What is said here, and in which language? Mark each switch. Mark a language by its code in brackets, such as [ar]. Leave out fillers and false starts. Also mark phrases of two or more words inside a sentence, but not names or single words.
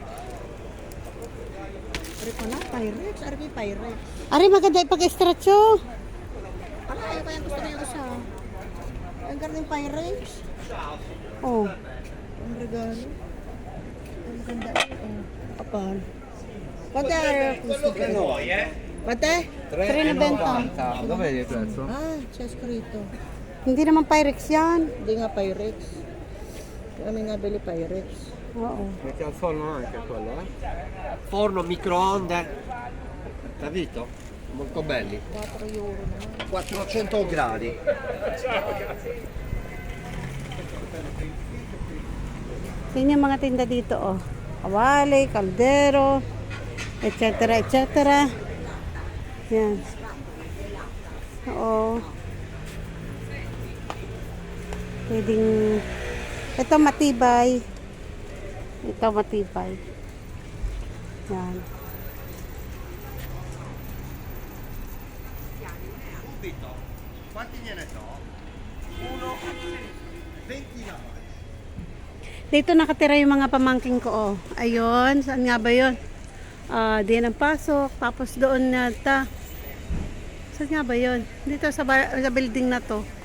[tl] Ari ko na, Pyrex. Ari ko yung Pyrex. Ari, maganda ipag-stretch oh. Ano ayaw kaya gusto na yung isa? Ang garning Pyrex. Oh. Ang regalo. Ang ganda. Kapal. [it] Quante è questo? Quante? 3.90. Dov'è il prezzo? Ah, c'è scritto. [tl] Hindi naman Pyrex yan. Hindi nga Pyrex. Kami nga bili Pyrex. Oo. [it] Metti al forno anche quello, eh? Forno, microonde. Capito? Molto belli. [tl] 4 euro naman. [it] 400 gradi. [tl] Yan yung mga tinda dito oh. Kawali, kaldero, etc. etc. Yan. Oo. Pwedeng ito matibay. Ito matibay. Yan. [it] Quanti gliene so? 1,29. [tl] Dito nakatira yung mga pamangking ko oh. Ayun, saan nga ba yun? Diyan ang pasok. Tapos doon nata. Saan nga ba yun? Dito sa building na to.